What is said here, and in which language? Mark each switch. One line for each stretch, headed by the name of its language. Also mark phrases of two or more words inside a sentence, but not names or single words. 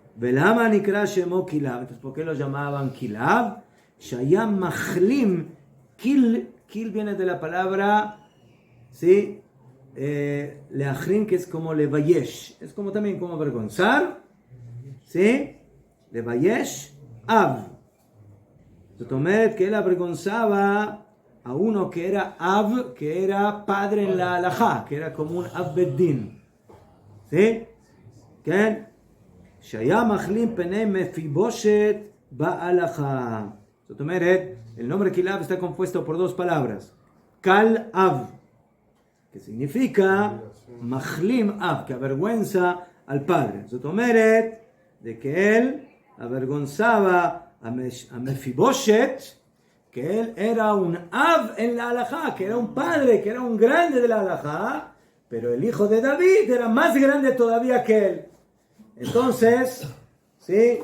Hebrew: ולמה נקרא שמו כלאב.
Spanish: Entonces, ¿por qué lo llamaban Kilab?
Hebrew: שהיה מכלים.
Spanish: Kil viene de la palabra, ¿sí? Leachrim, que es como levayesh. Es como también como avergonzar. ¿Sí?
Hebrew: לבייש אב. זאת אומרת
Spanish: que él avergonzaba a uno que era Av, que era padre en la halajá, que era como un
Hebrew: אב בית דין.
Spanish: ¿Sí? ¿Qué?
Hebrew: שהיה מחלים פני מפיבושת בהלכה. זאת אומרת,
Spanish: el nombre Kilab está compuesto por dos palabras.
Hebrew: כל אב,
Spanish: que significa
Hebrew: מכלים אב,
Spanish: que avergüenza al padre.
Hebrew: זאת אומרת,
Spanish: de que él avergonzaba a Mefiboshet, que él era un Av en la halajá, que era un padre, que era un grande de la halajá, pero el hijo de David era más grande todavía que él. Entonces, ¿sí?